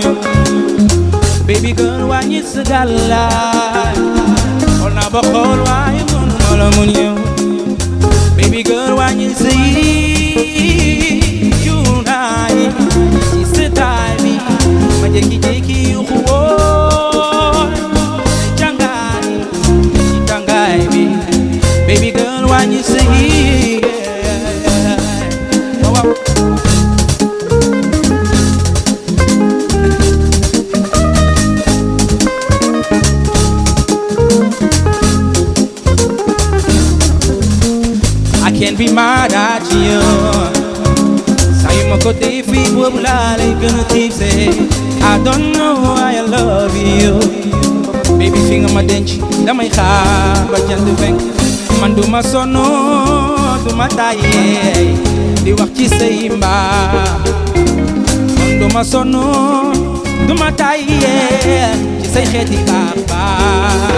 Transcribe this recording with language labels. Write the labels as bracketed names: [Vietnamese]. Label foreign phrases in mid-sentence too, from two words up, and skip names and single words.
[English] Baby girl [Wolof] wàññi sa gàllaay. Xool naa ba xool waaye mënuma la muñ. [English] Baby girl [Wolof] wàññi sa yi cuuraay ci seddaay bi ma jékki-jékki yuuxu woo càngaay ci tàngaay bi. [English] Baby girl [Wolof] wàññi sa yi [English] can't be mad at you. [Wolof] Saa yu ma ko defee boobu laa lay gën a tipsee. [English] I don't know why I love you. [Wolof] Baby fi nga ma denc damay xaar ba jant fenk. Man du ma sonn du ma tàyyee di wax ci say mbaa. Man du ma sonn du ma tàyyee ci say xeeti baax baax.